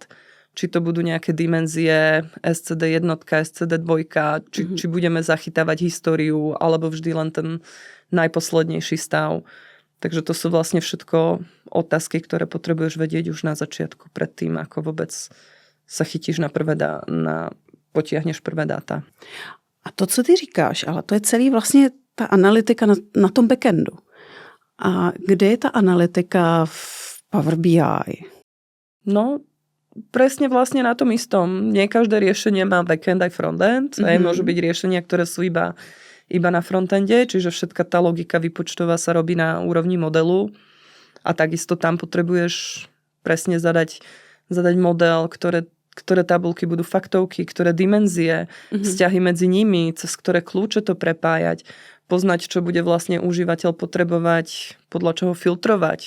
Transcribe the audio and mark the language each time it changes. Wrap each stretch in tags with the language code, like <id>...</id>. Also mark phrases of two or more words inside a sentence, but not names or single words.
<sk>Či to budú nejaké dimenzie SCD 1, SCD 2, či budeme zachytávať históriu, alebo vždy len ten najposlednejší stav. Takže to sú vlastne všetko otázky, ktoré potrebuješ vedieť už na začiatku, predtým, ako vôbec sa chytíš potiahneš prvé dáta.</sk> <cs>A to, co ty říkáš, ale to je celý vlastně ta analytika na tom backendu. A kde je ta analytika v Power BI?</cs> <sk>No, presne vlastne na tom istom. Nie každé riešenie má backend aj frontend. Môžu byť riešenia, ktoré sú iba na frontende, čiže všetka tá logika výpočtová sa robí na úrovni modelu a takisto tam potrebuješ presne zadať model, ktoré tabulky budú faktovky, ktoré dimenzie, vzťahy medzi nimi, cez ktoré kľúče to prepájať, poznať, čo bude vlastne užívateľ potrebovať, podľa čoho filtrovať.</sk>